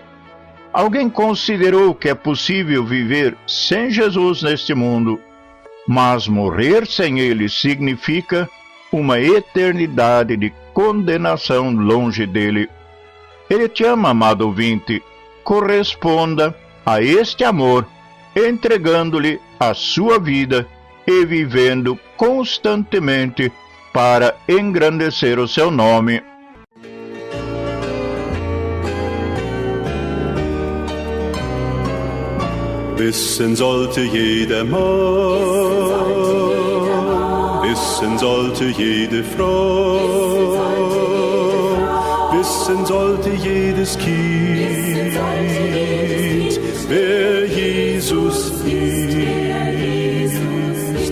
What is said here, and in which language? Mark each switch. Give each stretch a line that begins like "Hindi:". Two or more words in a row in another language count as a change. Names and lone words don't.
Portuguese: Alguém considerou que é possível viver sem Jesus neste mundo, mas morrer sem Ele significa uma eternidade de condenação longe dele. Ele te ama, amado ouvinte. Corresponda a este amor, entregando-lhe a sua vida e vivendo constantemente para engrandecer o seu nome.
German: Wissen sollte jeder Mann, wissen sollte jede Frau, wissen sollte jedes Kind, wer Jesus ist.